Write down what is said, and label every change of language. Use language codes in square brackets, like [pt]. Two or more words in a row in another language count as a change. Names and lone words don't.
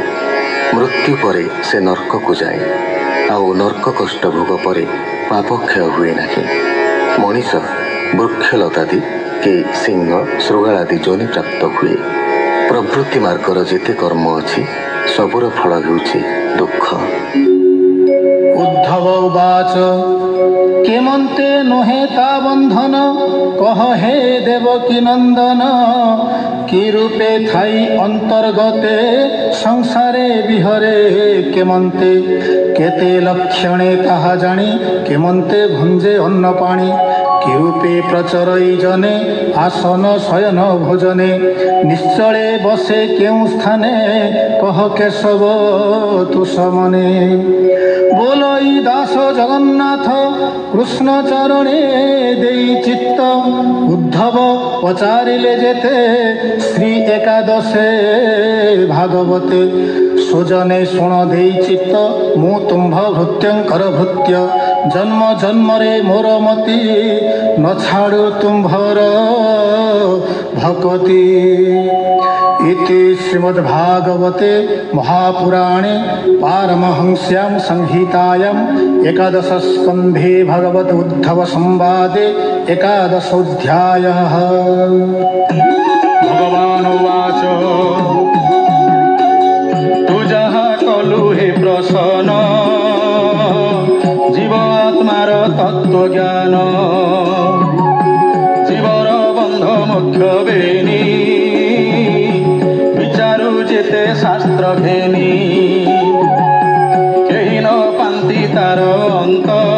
[or] ମୃତ୍ୟୁ ପରେ ସେ ନର୍କକୁ ଯାଏ। ଆଉ ନର୍କ କଷ୍ଟ ଭୋଗ ପରେ ପାପ କ୍ଷୟ ହୁଏ ନାହିଁ। ମଣିଷ ବୃକ୍ଷଲତାଦି କି ସିଂହ ଶୃଗାଳାଦି ଯୋନି ପ୍ରାପ୍ତ ହୁଏ। ପ୍ରବୃତ୍ତି ମାର୍ଗର ଯେତେ କର୍ମ ଅଛି ସବୁର ଫଳ ହେଉଛି ଦୁଃଖ। ଉଦ୍ଧବ ଉବାଚ କେମନ୍ତେ ନୋହେ ତା ବନ୍ଧନ କହ ହେ ଦେବକୀ ନନ୍ଦନ କି ରୂପେ ଥାଇ ଅନ୍ତର୍ଗତେ ସଂସାରେ ବିହରେ କେମନ୍ତେ କେତେ ଲକ୍ଷଣେ ତାହା ଜାଣି କେମନ୍ତେ ଭୁଞ୍ଜେ ଅନ୍ନ ପାଣି କି ରୂପେ ପ୍ରଚରଇ ଜନେ ଆସନ ଶୟନ ଭୋଜନେ ନିଶ୍ଚଳେ ବସେ କେଉଁ ସ୍ଥାନେ କହ କେଶବ ତୁ ସମନେ ବୋଲଇ ଦାସ ଜଗନ୍ନାଥ କୃଷ୍ଣ ଚରଣେ ଦେଇ ଚିତ୍ତ ଉଦ୍ଧବ ପଚାରିଲେ ଯେତେ ଶ୍ରୀ ଏକାଦଶେ ଭାଗବତେ ସୁଜନେ ଶୁଣ ଦେଇ ଚିତ୍ତ ମୁଁ ତୁମ୍ଭ ଭୃତ୍ୟଙ୍କର ଭୃତ୍ୟ ଜନ୍ମ ଜନ୍ମରେ ମୋର ମତି ନ ଛାଡୁ ତୁମ୍ଭର ଭକ୍ତି। [sa] इति श्रीमद्भागवते महापुराणे पारमहंस्यां संहितायां एकादश स्कन्धे भगवत उद्धव संवादे एकादशोऽध्यायः। [or] ଭଗବାନ୍ ଉବାଚ ତୁ ଯାହା କଲୁ ହେ ପ୍ରସନ୍ନ ଜୀବାତ୍ମାର ତତ୍ତ୍ୱଜ୍ଞାନ ଜୀବର ବନ୍ଧ ମୋକ୍ଷ ବେନି ବିଚାରୁ ଯେତେ ଶାସ୍ତ୍ର ଘେନି କେହି ନ ପାନ୍ତି ତାର ଅନ୍ତ